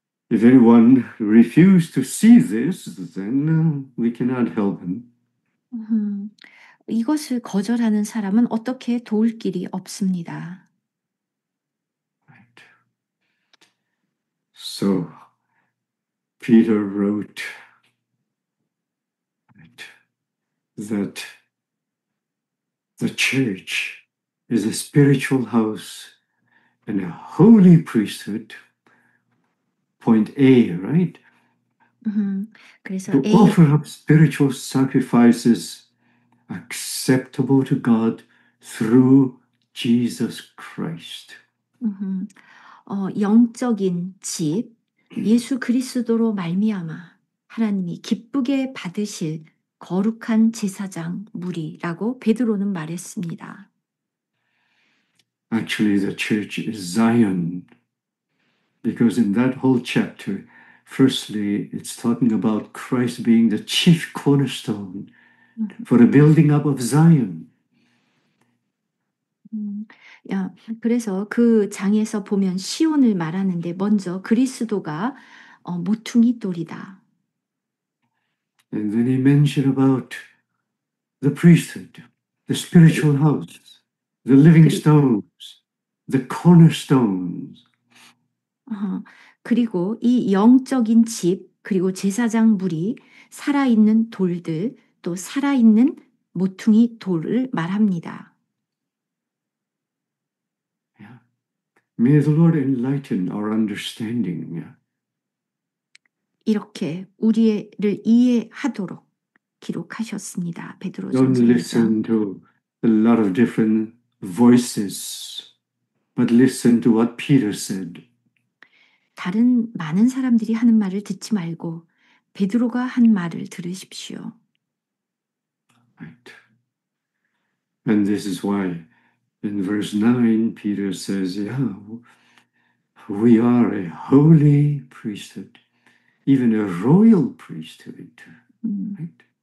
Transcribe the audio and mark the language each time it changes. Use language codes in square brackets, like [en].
[en] If anyone refused to see this, then we cannot help him. [ko] 이것을 거절하는 사람은 어떻게 도울 길이 없습니다. [en] Right. So, Peter wrote that the church is a spiritual house and a holy priesthood. Point A, right? [ko] 그래서 [en] To offer up spiritual sacrifices acceptable to God through Jesus Christ. [ko] 영적인 집, 예수 그리스도로 말미암아 하나님이 기쁘게 받으실 거룩한 제사장 무리라고 베드로는 말했습니다. [en] Actually, the church is Zion. Because in that whole chapter, firstly, it's talking about Christ being the chief cornerstone for the building up of Zion. [ko] 그래서 그 장에서 보면 시온을 말하는데 먼저 그리스도가 모퉁이 돌이다. [en] And then he mentioned about the priesthood, the spiritual house, the living stones, the cornerstones. [ko] 그리고 이 영적인 집, 그리고 제사장 무리, 살아있는 돌들, 또 살아있는 모퉁이 돌을 말합니다. [en] Yeah. May the Lord enlighten our understanding. Yeah. [ko] 이렇게 우리를 이해하도록 기록하셨습니다. [en] Don't [ko] 베드로전서 1장. [en] listen to a lot of different voices, but listen to what Peter said. [ko] 다른 많은 사람들이 하는 말을 듣지 말고 베드로가 한 말을 들으십시오. [en] Right. And this is why in verse 9, Peter says, yeah, we are a holy priesthood, even a royal priesthood, right?